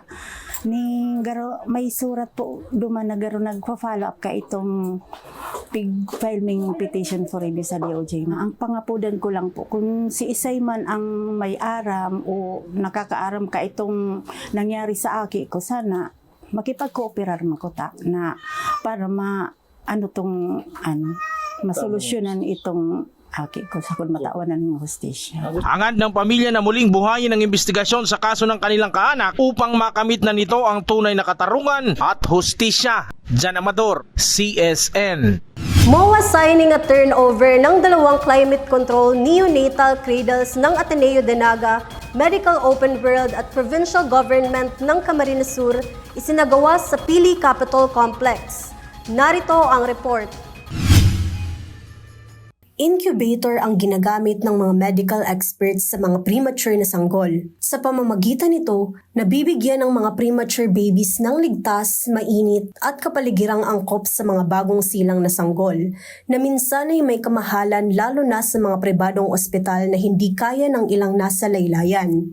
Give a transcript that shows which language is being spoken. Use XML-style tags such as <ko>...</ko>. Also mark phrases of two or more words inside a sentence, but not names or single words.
<bik>Ni garo may surat po duman na garo nagfa-follow up ka itong</bik> <en>filing petition for review</en> <bik>sa DOJ na ang pangapudan ko lang po kung si Isay man ang may aram o nakakaaram ka itong nangyari sa aki ko, sana makipag-cooperar makota na para masolusyonan itong aki ko sa kung matawanan ng hustisya.</bik> <tl>Hangad ng pamilya na muling buhayin ang investigasyon sa kaso ng kanilang kaanak upang makamit na nito ang tunay na katarungan at hustisya. John Amador, CSN.</tl> <en>MOA signing</en> <tl>a turnover ng 2</tl> <en>climate control neonatal cradles</en> <tl>ng Ateneo de Naga, Medical Open World at Provincial Government ng Camarines Sur isinagawa sa Pili Capitol Complex. Narito ang report. Incubator ang ginagamit ng mga</tl> <en>medical experts</en> <tl>sa mga premature na sanggol. Sa pamamagitan nito, nabibigyan ng mga</tl> <en>premature babies</en> <tl>ng ligtas, mainit at kapaligirang angkop sa mga bagong silang na sanggol na minsan ay may kamahalan lalo na sa mga pribadong ospital na hindi kaya ng ilang nasa laylayan.</tl>